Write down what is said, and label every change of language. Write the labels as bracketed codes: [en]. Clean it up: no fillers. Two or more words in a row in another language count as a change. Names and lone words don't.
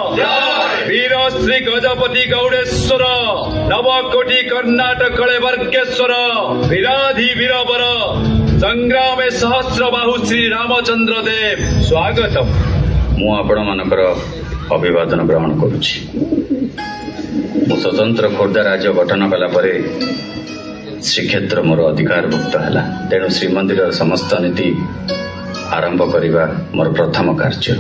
[sa] वीर श्री गजपति गौड़ेश्वर नवकोटि कर्नाटक वर्गेश्वर वीराधि वीरवर संग्रामे सहस्र बाहु श्री रामचंद्र देव स्वागतम। [or] ମୁଁ ଆପଣମାନଙ୍କର ଅଭିବାଦନ ଗ୍ରହଣ କରୁଛି। ମୁଁ ସ୍ୱତନ୍ତ୍ର ଖୋର୍ଦ୍ଧା ରାଜ୍ୟ ଗଠନ କଲା ପରେ ଶ୍ରୀକ୍ଷେତ୍ର ମୋର ଅଧିକାରଭୁକ୍ତ ହେଲା। ତେଣୁ ଶ୍ରୀମନ୍ଦିରର ସମସ୍ତ ନୀତି ଆରମ୍ଭ କରିବା ମୋର ପ୍ରଥମ କାର୍ଯ୍ୟ।